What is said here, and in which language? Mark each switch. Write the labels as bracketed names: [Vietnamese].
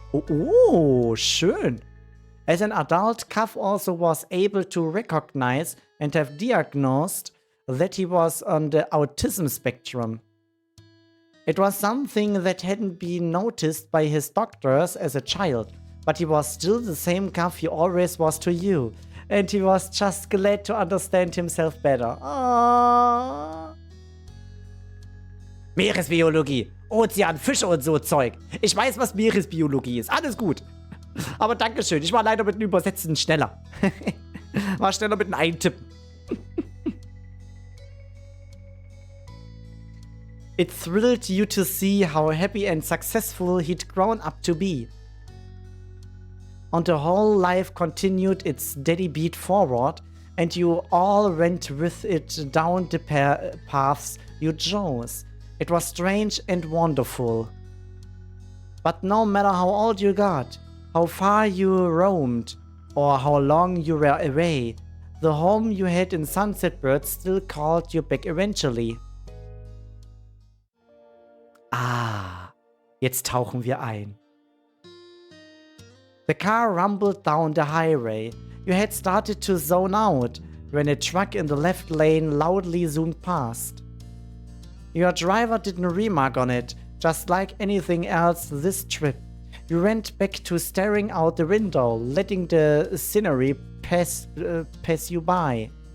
[German] Oh, schön. [English] As an adult, Kaff also was able to recognize and have diagnosed that he was on the autism spectrum. It was something that hadn't been noticed by his doctors as a child, but he was still the same Kaff he always was to you, and he was just glad to understand himself better. Aww. [German] Meeresbiologie, Ozean, Fische und so Zeug. Ich weiß, was Meeresbiologie ist. Alles gut. Aber Dankeschön, ich war leider mit dem Übersetzen schneller. War schneller mit dem Eintippen. [English] It thrilled you to see how happy and successful he'd grown up to be. And the whole life continued its steady beat forward, and you all went with it down the paths you chose. It was strange and wonderful. But no matter how old you got, how far you roamed, or how long you were away, the home you had in Sunset Bird still called you back eventually. [German] Ah, jetzt tauchen wir ein. [English] The car rumbled down the highway. You had started to zone out when a truck in the left lane loudly zoomed past. Your driver didn't remark on it, just like anything else this trip. You went back to staring out the window, letting the scenery pass you by.